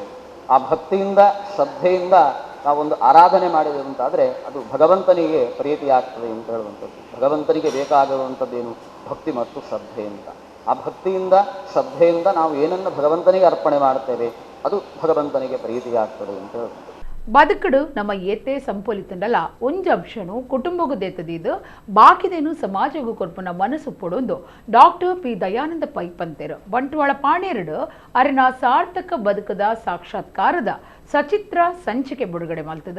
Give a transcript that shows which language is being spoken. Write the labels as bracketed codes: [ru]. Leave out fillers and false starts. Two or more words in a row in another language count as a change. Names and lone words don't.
[kn] ಆ ಭಕ್ತಿಯಿಂದ ಶ್ರದ್ಧೆಯಿಂದ ನಾವೊಂದು ಆರಾಧನೆ ಮಾಡಿದೆವು ಅಂತಾದರೆ ಅದು ಭಗವಂತನಿಗೆ ಪ್ರೀತಿಯಾಗ್ತದೆ ಅಂತ ಹೇಳುವಂಥದ್ದು. ಭಗವಂತನಿಗೆ ಬೇಕಾಗಿರುವಂಥದ್ದೇನು? ಭಕ್ತಿ ಮತ್ತು ಶ್ರದ್ಧೆ ಅಂತ. ಆ ಭಕ್ತಿಯಿಂದ ಶ್ರದ್ಧೆಯಿಂದ ನಾವು ಏನನ್ನು ಭಗವಂತನಿಗೆ ಅರ್ಪಣೆ ಮಾಡ್ತೇವೆ ಅದು ಭಗವಂತನಿಗೆ ಪ್ರೀತಿಯಾಗ್ತದೆ ಅಂತ ಹೇಳುವಂಥದ್ದು. [tcy] ಬದುಕಡು ನಮ್ಮ ಏತೆ ಸಂಪೊಲಿತಂಡಲ ಒಂಜಿ ಅಂಶನು ಕುಟುಂಬಗೂ ದೇತದಿದ್ದು ಬಾಕಿದೇನು ಸಮಾಜಗೂ ಕೊರ್ಪುನ ಮನಸ್ಸು ಪೊಡೊಂದು ಡಾಕ್ಟರ್ ಪಿ ದಯಾನಂದ ಪೈ ಪಂತೆರು ಬಂಟ್ವಾಳ ಪಾಣೇರಡು ಅರಿನ ಸಾರ್ಥಕ ಬದುಕದ ಸಾಕ್ಷಾತ್ಕಾರದ ಸಚಿತ್ರ ಸಂಚಿಕೆ ಬಿಡುಗಡೆ ಮಲ್ತದ.